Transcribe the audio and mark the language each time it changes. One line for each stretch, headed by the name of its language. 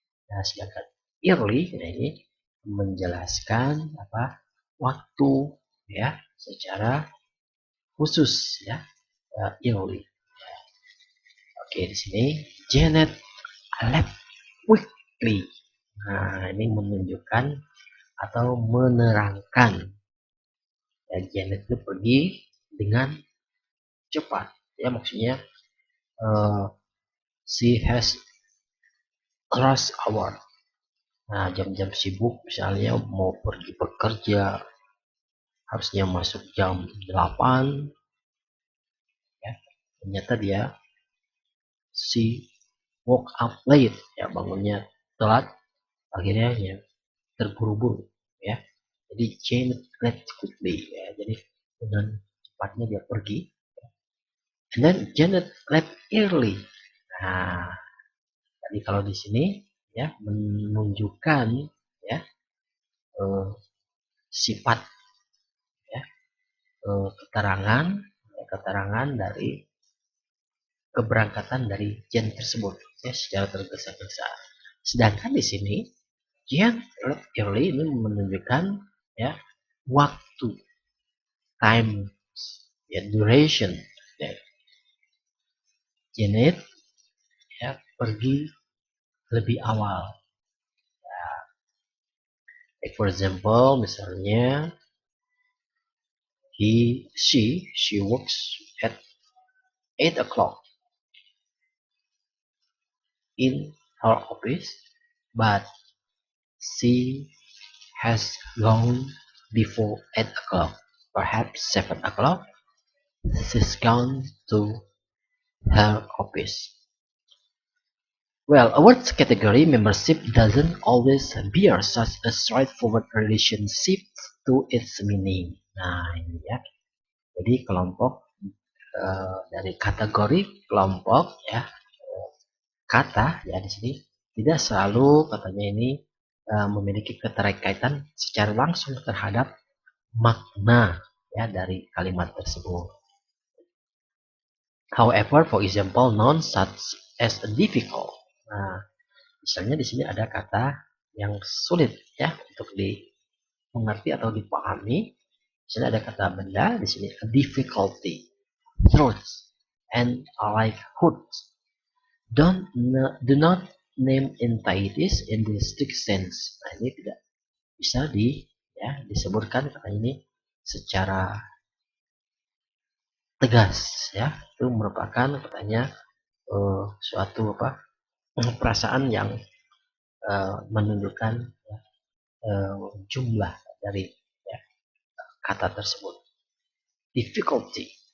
Indonesian: Nah, sedangkan early nah ini menjelaskan apa waktu ya secara khusus ya, early. Oke, di sini Janet
English: left quickly.
Indonesian: Nah, ini menunjukkan atau menerangkan ya, Janet itu pergi dengan cepat. Ya, maksudnya
English: she has rush hour.
Indonesian: Nah, jam-jam sibuk misalnya mau pergi bekerja harusnya masuk jam 8 ya. Ternyata dia
English: she woke up late
Indonesian: ya, bangunnya telat, akhirnya ya terburu-buru ya. Jadi Janet left quickly ya. Jadi dengan cepatnya dia pergi.
English: And then Janet left early.
Indonesian: Nah, tadi kalau di sini ya menunjukkan ya sifat ya keterangan keterangan dari keberangkatan dari Jen tersebut ya secara tergesa-gesa. Sedangkan di sini Jen early ini menunjukkan ya waktu, time, ya duration ya. Janet ya pergi lebih awal.
English: Like for example,
Indonesian: misalnya
English: she works at 8 o'clock in her office, but she has gone before 8 o'clock, perhaps 7 o'clock. She's gone to her office. Well, a word's category membership doesn't always bear such a straightforward relationship to its meaning.
Indonesian: Nah, ini ya. Jadi kelompok dari kategori kelompok ya kata ya di sini tidak selalu katanya ini memiliki keterkaitan secara langsung terhadap makna ya dari kalimat tersebut.
English: However, for example, nouns such as difficult.
Indonesian: Nah, misalnya di sini ada kata yang sulit ya untuk dimengerti atau dipahami. Di sini ada kata benda, di sini
English: difficulty, truth, and likelihood. Do not name entities in the strict sense.
Indonesian: Nah, ini tidak bisa disebutkan kata ini secara tegas ya. Itu merupakan katanya suatu perasaan yang menunjukkan jumlah dari ya, kata tersebut. Difficulty.